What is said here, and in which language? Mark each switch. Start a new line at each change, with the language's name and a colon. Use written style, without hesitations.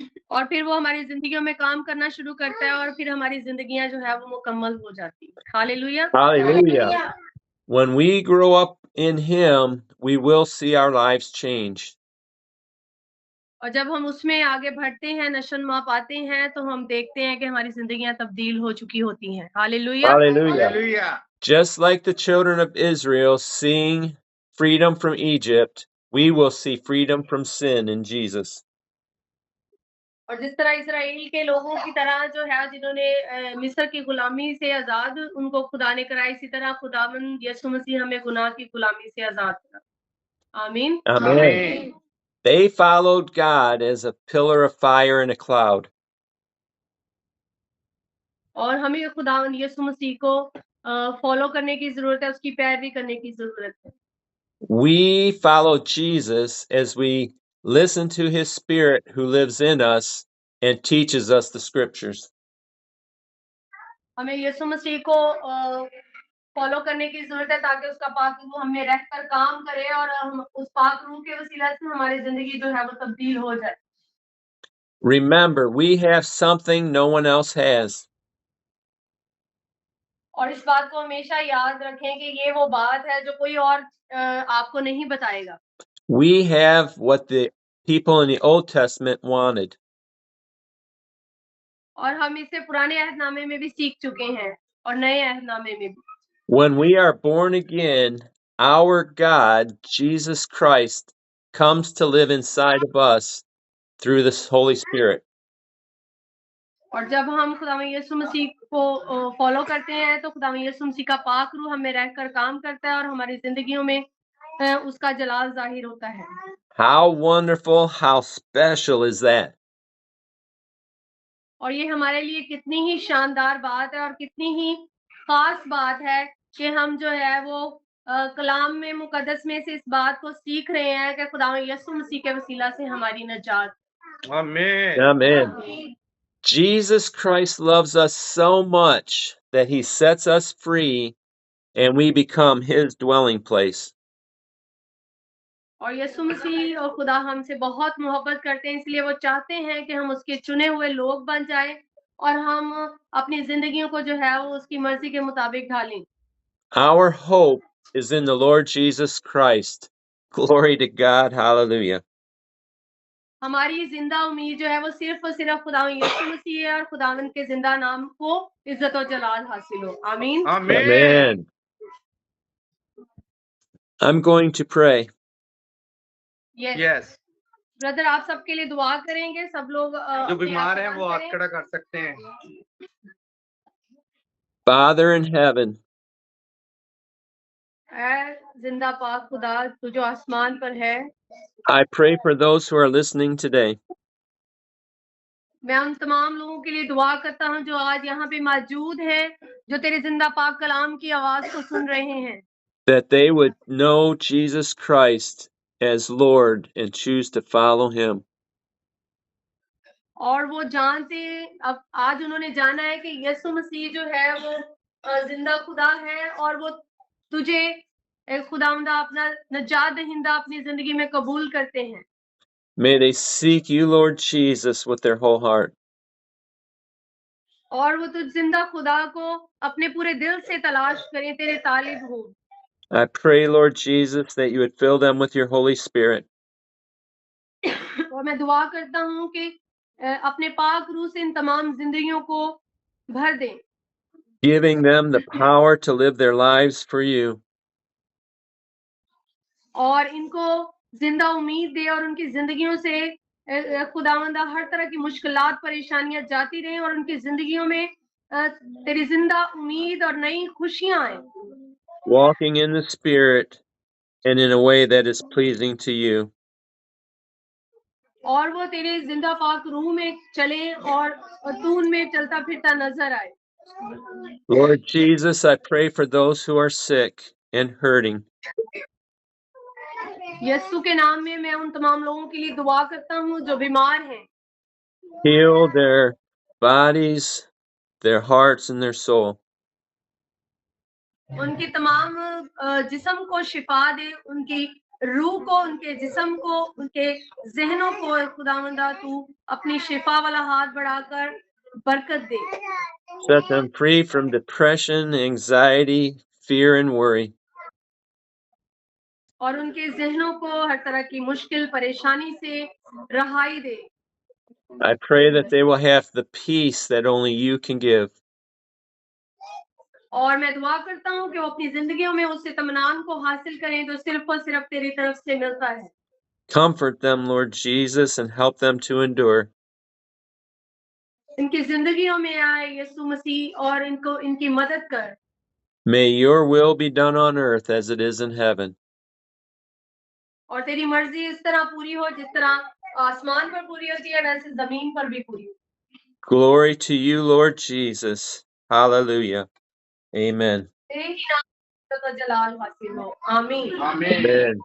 Hindi: और फिर वो हमारी जिंदगियों में काम करना शुरू करता है और फिर हमारी जिंदगियां जो है वो मुकम्मल हो जाती है। Hallelujah.
English: Hallelujah. When we grow up in him, we will see our lives change.
Hindi: और जब हम उसमें आगे बढ़ते हैं, नशोन्मा पाते हैं, तो हम देखते हैं कि हमारी जिंदगियां तब्दील हो चुकी होती हैं। Hallelujah.
English: Hallelujah. Just like the children of Israel seeing freedom from Egypt, we will see freedom from sin in Jesus.
Hindi: और जिस तरह इस्राएल के लोगों की तरह जो है जिन्होंने मिस्र की गुलामी से आजाद उनको खुदा ने कराया, इसी तरह खुदावंद यीशु मसीह हमें गुनाह की गुलामी से आजाद करा। आमीन।
English: Amen. They followed God as a pillar of fire and a cloud.
Hindi: और हमें खुदावंद यीशु मसीह को फॉलो करने की जरूरत है, उसकी पैरवी करने की जरूरत है।
English: We follow Jesus as we listen to his Spirit who lives in us and teaches us the scriptures.
Hindi: हमें यीशु मसीह को फॉलो करने की जरूरत है ताकि उसका पाक रूह हमें रहकर काम करे और हम उस पाक रूह के वसीला से हमारी जिंदगी जो है वो तब्दील हो जाए।
English: Remember, we have something no one else has.
Hindi: और इस बात को हमेशा याद रखें कि ये वो बात है जो कोई और आपको नहीं बताएगा।
English: We have what the people in the Old Testament wanted.
Hindi: और हम इसे पुराने अहदनामे में भी सीख चुके हैं और नए अहदनामे में भी।
English: When we are born again, our God, Jesus Christ, comes to live inside of us through the Holy Spirit.
Hindi: और जब हम खुदावंद यीशु मसीह को फॉलो करते हैं तो खुदावंद यीशु मसीह का पाक रूह हमें रहकर काम करता है और हमारी जिंदगियों में उसका जलाल जाहिर होता है।
English: How wonderful, how special is that?
Hindi: और ये हमारे लिए कितनी ही शानदार बात है और कितनी ही खास बात है कि हम जो है वो कलाम में मुकद्दस में से इस बात को सीख रहे हैं कि खुदावंद यीशु मसीह के वसीला से हमारी नजात। आमीन।
English: Amen. Jesus Christ loves us so much that he sets us free and we become his dwelling place.
Hindi: और यीशु मसीह और खुदा हमसे बहुत मोहब्बत करते हैं, इसलिए वो चाहते हैं कि हम उसके चुने हुए लोग बन जाएं और हम अपनी जिंदगियों को जो है वो उसकी मर्जी के मुताबिक ढालें।
English: Our hope is in the Lord Jesus Christ. Glory to God. Hallelujah.
Hindi: हमारी जिंदा उम्मीद जो है वो सिर्फ और सिर्फ खुदा यीशु मसीह है और खुदावंद के जिंदा नाम को इज्जत और जलाल हासिल हो। आमीन।
English: Amen. I'm going to pray. Yes
Hindi: brother आप सबके लिए दुआ करेंगे। सब लोग जो अपने बीमार आप हैं वो बंद हाथ करें। खड़ा कर सकते हैं।
English: Father in heaven,
Hindi: ऐ जिंदा पाक खुदा तू जो आसमान पर है,
English: I pray for those who are listening today,
Hindi: मैं उन तमाम लोगों के लिए दुआ करता हूँ जो आज यहाँ पे मौजूद हैं, जो तेरे जिंदा पाक कलाम की आवाज को सुन रहे हैं,
English: that they would know Jesus Christ as Lord and choose to follow him.
Hindi: और वो जानते अब आज उन्होंने जाना है कि यीशु मसीह जो है वो जिंदा खुदा है और वो तुझे खुदावंदा अपना नजात दहिंदा अपनी जिंदगी में कबूल करते हैं।
English: May they seek you, Lord Jesus, with their whole heart.
Hindi: और वो तुझ जिंदा खुदा को अपने पूरे दिल से तलाश करें, तेरे तालिब हो।
English: I pray, Lord Jesus, that you would fill them with your Holy Spirit,
Hindi: और मैं दुआ करता हूँ कि अपने पाक रूह से इन तमाम जिंदगियों को भर दें
English: giving them the power to live their lives for you.
Hindi: और इनको जिंदा उम्मीद दे और उनकी जिंदगियों से खुदावंदा हर तरह की मुश्किलात परेशानियां जाती रहें और उनकी जिंदगियों में तेरी जिंदा उम्मीद और नई खुशियां आए।
English: Walking in the Spirit and in a way that is pleasing to you.
Hindi: और वो तेरे जिंदा पाक रूह में चले और तू उनमें चलता फिरता नजर आए।
English: Lord Jesus, I pray for those who are sick and hurting.
Hindi: यीशु के नाम में मैं उन तमाम लोगों के लिए दुआ करता हूँ जो बीमार हैं।
English: Heal their bodies, their hearts, and their soul.
Hindi: उनके तमाम जिस्म को शिफा दे, उनकी रूह को, उनके जिस्म को, उनके जहनों को खुदावंदा तू अपनी शिफा वाला हाथ बढ़ाकर बरकत दे।
English: Set them free from depression, anxiety, fear, and worry.
Hindi: और उनके जहनों को हर तरह की मुश्किल परेशानी से रहाई दे।
English: I pray that they will have the peace that only you can give.
Hindi: और मैं दुआ करता हूँ कि वो अपनी जिंदगियों में उस इत्मीनान को हासिल करें जो सिर्फ और सिर्फ तेरी तरफ से मिलता है।
English: Comfort them, Lord Jesus, and help them to endure.
Hindi: इनकी जिंदगियों में आए यीशु मसीह और इनको इनकी मदद कर।
English: May your will be done on earth as it is in heaven.
Hindi: और तेरी मर्जी इस तरह पूरी हो जिस तरह आसमान पर पूरी होती है वैसे जमीन पर भी पूरी हो।
English: Glory to you, Lord Jesus. Hallelujah. Amen.
Hindi: तेरे ही नाम में इज्जत और जलाल हासिल हो। आमीन।
English: Amen.